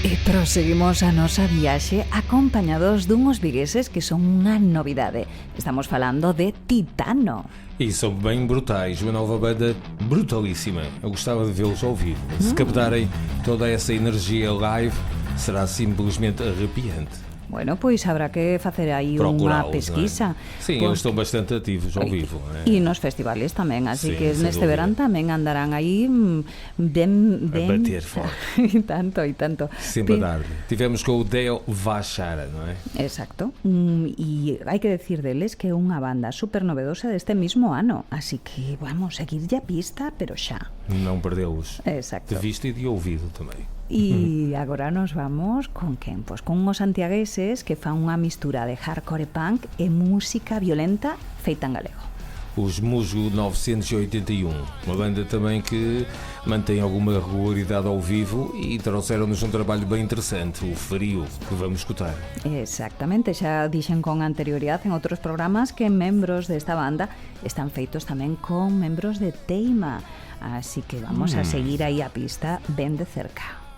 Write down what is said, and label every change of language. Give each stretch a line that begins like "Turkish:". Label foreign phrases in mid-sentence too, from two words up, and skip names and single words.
Galician: Proseguimos a nosa viaxe acompañados dunhos vigueses que son unha novidade. Estamos falando de Titano.
Portuguese: E são bem brutais, uma nova banda brutalíssima. Eu gostava de vê-los ao vivo. Se captarem toda essa energia live, será simplesmente arrepiante.
Galician: Bueno, pois habrá que facer aí unha
Portuguese: Procurá-los,
Galician: pesquisa.
Portuguese: não é? Sim, eles estão bastante ativos ao vivo. Não é?
Galician: E nos festivales tamén, así
Portuguese: Sim,
Galician: que
Portuguese: sem
Galician: neste
Portuguese: dúvida.
Galician: verán tamén andarán aí ben...
Portuguese: A bater forte.
Galician: E tanto.
Portuguese: Sempre a dar. Tivemos com o Deo Vachara, não é?
Galician: Exacto. E hai que decir deles que é unha banda super novedosa deste mismo ano. Así que vamos a seguirlle a pista, pero xa.
Portuguese: Não perdê-los
Galician: Exacto.
Portuguese: de vista e de ouvido também.
Galician: E agora nos vamos con quen? Pois con uns santiagueses que fan unha mistura de
English: hardcore punk
Galician: e música violenta feita en galego.
Portuguese: Os Musgo 981, uma banda também que mantém alguma regularidade ao vivo e trouxeram-nos um trabalho bem interessante, o Frio, que vamos escutar.
Galician: Exactamente, xa dixen con anterioridade en outros programas que membros desta banda están feitos tamén con membros de Teima, así que vamos a seguir aí a pista ben de cerca.